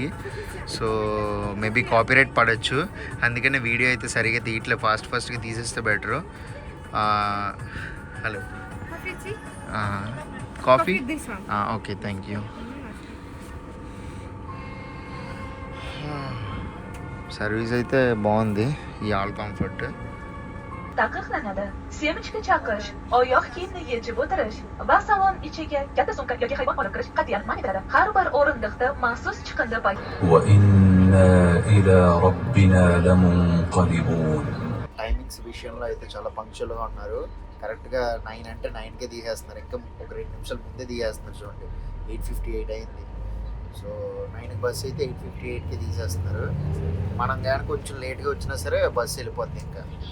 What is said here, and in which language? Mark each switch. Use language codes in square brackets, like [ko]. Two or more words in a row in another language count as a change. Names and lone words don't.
[en] so maybe copyright [te] పడవచ్చు, అందుకనే వీడియో అయితే సరిగా తీయట్లేదు. ఫాస్ట్గా తీసేస్తే బెటరు. [en] hello, coffee? okay, thank you. [te] సర్వీస్ అయితే బాగుంది ఈ ఆల్ కంఫర్ట్. [uz] taqiqlanadi. Semichka chaqish, oyoq kiyimni yechib o'tirish va salon ichiga katta sumka yoki hayvon olib kirish qat'iyan man etiladi. Har bir o'rindiqda maxsus chiqindi payti. [ar] وإنا إلى ربنا لمنقلبون. [te] టైమింగ్స్ విషయంలో అయితే చాలా పంక్చువల్గా ఉన్నారు. కరెక్ట్గా 9 అంటే 9కే దిగేస్తున్నారు. ఇంకా ఒక 2 నిమిషాలు ముందే దిగేస్తున్నారు. చూడండి 8:58 అయింది. సో 9కి బస్సు అయితే 8:58కి తీసేస్తున్నారు. మనం కానీ కొంచెం లేట్గా వచ్చినా సరే బస్సు వెళ్ళిపోద్ది.